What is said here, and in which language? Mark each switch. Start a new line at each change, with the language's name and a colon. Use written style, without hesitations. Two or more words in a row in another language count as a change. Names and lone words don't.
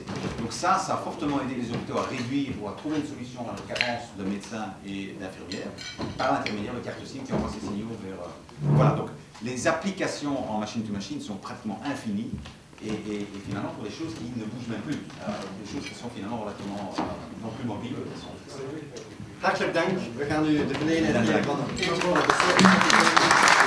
French: Donc ça a fortement aidé les hôpitaux à réduire ou à trouver une solution à la carence de médecins et d'infirmières par l'intermédiaire de cartes SIM qui envoient ces signaux vers... Voilà, donc les applications en machine-to-machine sont pratiquement infinies. Et finalement pour des choses qui ne bougent même plus, des choses qui sont finalement relativement non plus mobiles.
Dutch: Hartelijk dank. We gaan nu de beneden en de